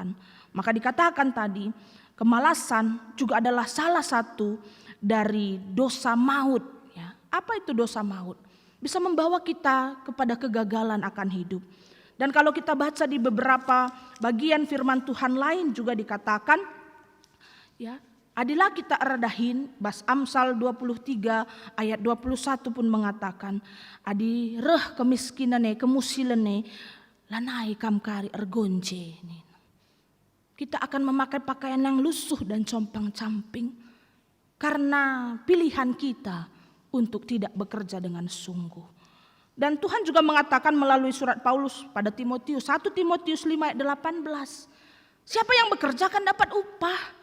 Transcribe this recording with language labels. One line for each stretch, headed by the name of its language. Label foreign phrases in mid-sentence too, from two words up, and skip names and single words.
Indonesian: Maka dikatakan tadi, kemalasan juga adalah salah satu dari dosa maut. Ya. Apa itu dosa maut? Bisa membawa kita kepada kegagalan akan hidup. Dan kalau kita baca di beberapa bagian firman Tuhan lain juga dikatakan, ya,
Batak Karo: Adilah kita erdahin, bas Amsal 23 ayat 21
Indonesian: pun mengatakan,
Batak Karo: adi reh kemiskinane, kemusilane, lanai kamkari ergonce.
Indonesian: Kita akan memakai pakaian yang lusuh dan compang-camping karena pilihan kita untuk tidak bekerja dengan sungguh. Dan Tuhan juga mengatakan melalui surat Paulus pada Timotius, 1 Timotius 5 ayat 18, siapa yang bekerja akan dapat upah.